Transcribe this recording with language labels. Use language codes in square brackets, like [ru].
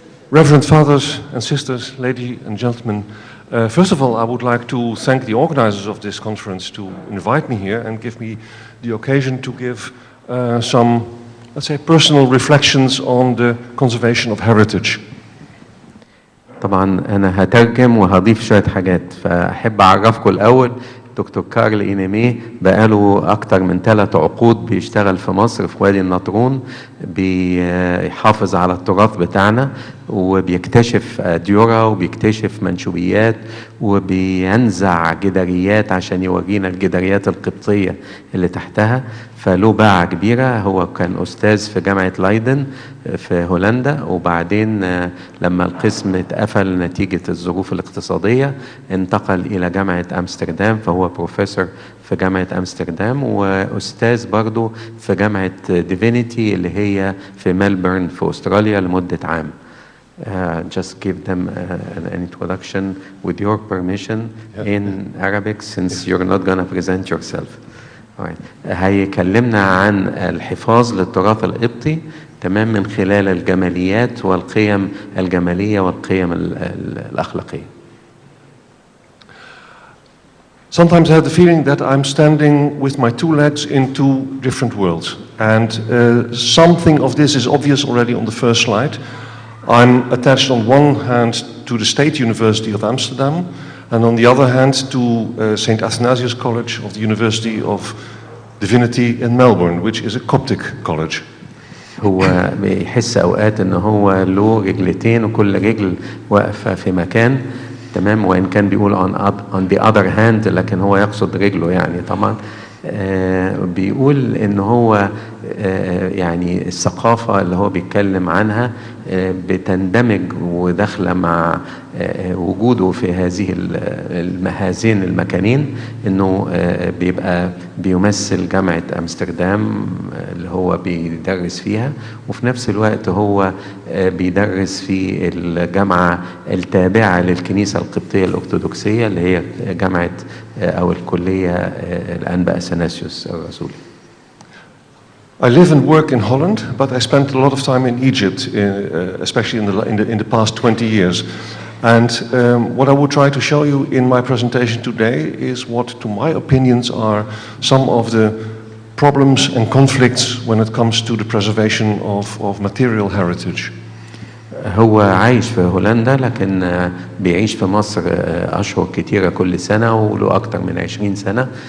[en] Reverend fathers and sisters, ladies and gentlemen, first of all, I would like to thank the organizers of this conference to invite me here and give me the occasion to give some, let's say, personal reflections on the conservation of heritage. [ar] طبعا أنا هترجم وهضيف شوية حاجات، فأحب أعرفكم الأول دكتور كارل إينيمي بقاله أكتر من 3 عقود بيشتغل في مصر في وادي النطرون، بيحافظ على التراث بتاعنا وبيكتشف أديرة وبيكتشف منشوريات وبينزع جداريات عشان يورينا الجداريات القبطية اللي تحتها، فله باعة كبيرة. هو كان أستاذ في جامعة لايدن في هولندا، وبعدين لما القسم اتقفل نتيجة الظروف الاقتصادية انتقل إلى جامعة أمستردام، فهو بروفيسور في جامعة أمستردام وأستاذ برضو في جامعة ديفينيتي اللي هي في ملبورن في أستراليا لمدة عام. [en] Just give them an introduction with your permission in Arabic since you're not going to present yourself. [ar] هيكلمنا عن الحفاظ للتراث القبطي تمام من خلال الجماليات والقيم الجمالية والقيم الأخلاقية. [en] Sometimes I have the feeling that I'm standing with my 2 legs in 2 different worlds, and something of this is obvious already on the first slide. I'm attached on one hand to the State University of Amsterdam, and on the other hand to St. Athanasius College of the University of Divinity in Melbourne, which is a Coptic college. [ar] هو بيحس أوقات إن هو له رجلتين وكل رجل واقفة في مكان تمام، وإن كان بيقول [en] on the other hand [ar] لكن هو يقصد رجله يعني طبعا. بيقول إن هو يعني الثقافة اللي هو بيتكلم عنها بتندمج وداخلة مع وجوده في هذين المكانين، إنه بيبقى بيمثل جامعة أمستردام اللي هو بيدرس فيها، وفي نفس الوقت هو بيدرس في الجامعة التابعة للكنيسة القبطية الأرثوذكسية اللي هي جامعة أو الكلية الأنبا أثناسيوس الرسولي. [en] I live and work in Holland, but I spent a lot of time in Egypt, especially in the past 20 years. And what I would try to show you in my presentation today is what, to my opinions, are some of the problems and conflicts when it comes to the preservation of material heritage. [ar] هو عايش في هولندا لكن بيعيش في مصر أشهر كتيرة كل سنة وله أكتر من 20 سنة.